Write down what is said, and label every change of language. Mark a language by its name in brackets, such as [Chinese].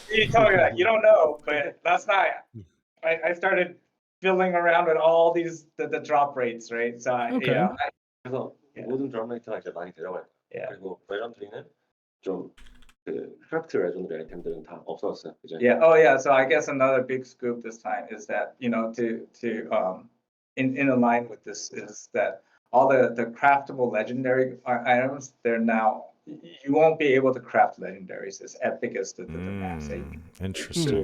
[English] So you don't know, but last night I started fiddling around with all these the drop rates, right? So [Korean] 그래서 모든 드럼 레이트가 이제 많이 내려가요. 그리고 레전드리는 좀 크래프트 레전드리 아이템들은 다 없어졌어요. 이제. [English] Yeah. So I guess another big scoop this time is that to in line with this is that all the craftable legendary items, they're now you won't be able to craft legendaries as epic as the max. Interesting.